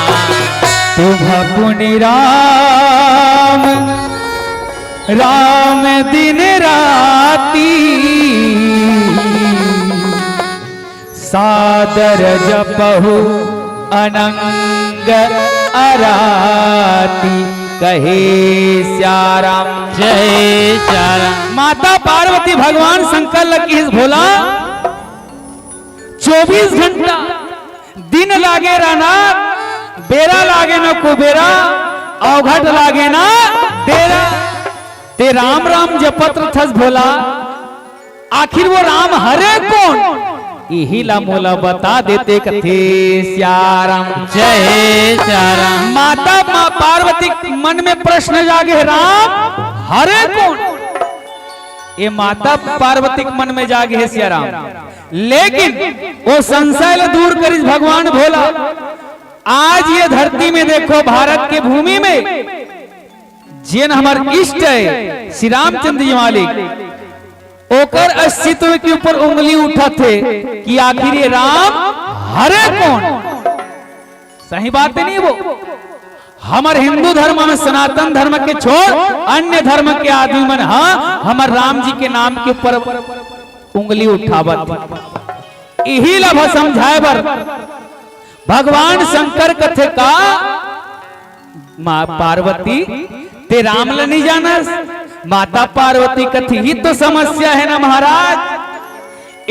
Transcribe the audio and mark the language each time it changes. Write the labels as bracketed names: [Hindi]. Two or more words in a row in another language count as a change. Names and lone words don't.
[Awadhi] तुम पुनि राम, राम दिन राती सादर जपहु अनंग अराती [Chhattisgarhi] कहे श्याराम। जय श्याराम। माता पार्वती भगवान शंकर लगी भोला 24 घंटा दिन लागे राना बेरा लागे न कुबेरा अवघट लागे ना तेरा ते राम राम जपत थस भोला। आखिर वो राम हरे कौन यही ला मोला बता देते कथे श्याराम। जय श्याराम। माता पार्वती मन में प्रश्न जागे राम हरे कौन। ये माता पार्वती मन में जागे है श्याराम, लेकिन वो संशय दूर करी भगवान भोला। आज ये धरती में देखो भारत के भूमि में जिन हमार इष्ट है श्री रामचंद्र जी मालिक ओकर अस्तित्व के ऊपर उंगली उठा थे कि आखिर ये राम हरे कौन। सही बात है नहीं वो। हमारे हिंदू धर्म में सनातन धर्म के छोड़ अन्य धर्म के आदमी मन हाँ हमारे राम जी के नाम के ऊपर उंगली उठावत। यही लभ समझाए बर भगवान शंकर कथे का माँ पार्वती ते राम ल नहीं जानस। माता पार्वती कथी ही तो समस्या है ना महाराज।